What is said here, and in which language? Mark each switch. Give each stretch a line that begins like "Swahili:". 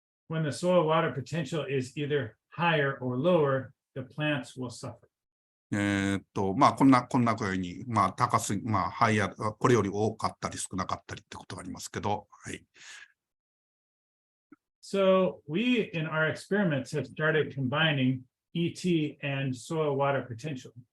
English: When the soil water potential is either higher or lower, the plants will suffer.
Japanese: こんな具合に、高すぎ、ハイヤー、これより多かったり少なかったりってことがありますけど、はい。
English: So we, in our experiments, have started combining ET and soil water potential.